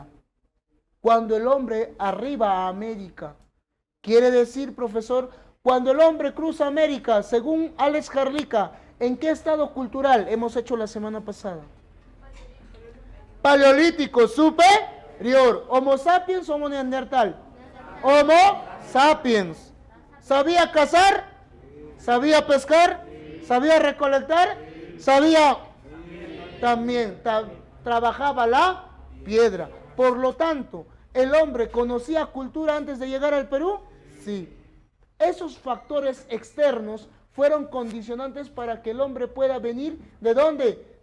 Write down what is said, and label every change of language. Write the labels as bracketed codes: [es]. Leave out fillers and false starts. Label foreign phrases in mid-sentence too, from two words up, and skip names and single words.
[es] Cuando el hombre arriba a América. Quiere decir, profesor, cuando el hombre cruza América, según Alex Jarlica, ¿en qué estado cultural hemos hecho la semana pasada? Paleolítico, superior. ¿Homo sapiens o Homo neandertal? Homo sapiens. ¿Sabía cazar? ¿Sabía pescar? ¿Sabía recolectar? ¿Sabía? También trabajaba la piedra. Por lo tanto, ¿el hombre conocía cultura antes de llegar al Perú? Sí. Esos factores externos fueron condicionantes para que el hombre pueda venir, ¿de dónde?